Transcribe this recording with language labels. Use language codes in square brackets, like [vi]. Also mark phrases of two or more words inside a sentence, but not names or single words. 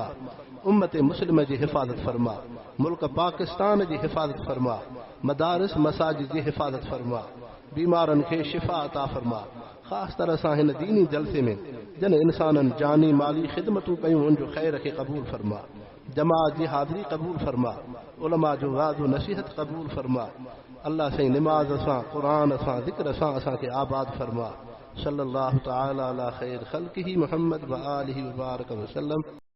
[sd] उम्मत मुस्लिम जी हिफ़ाज़त फरमा, मुल्क पाकिस्तान जी हिफ़ाज़त फरमा, मदारिस मसाजिद जी हिफ़ाज़त फरमा, बीमारनि खे शिफ़ा अता फरमा, ख़ासि तरह सां हिन दीनी जलसे में जन इंसाननि जानी माली ख़िदमतूं कयूं उन जो ख़ैर खे क़बूल फरमा, जमात जी हाज़िरी क़बूल फरमा, उलमा जो वाज़ो नसीहत क़बूल फरमा। अल्लाह साईं निमाज़ सां क़ुरान सां ज़िक्र सां असांखे आबाद फरमा। [ar] صلى الله تعالى على خير خلقه محمد وآله وبارك وسلم.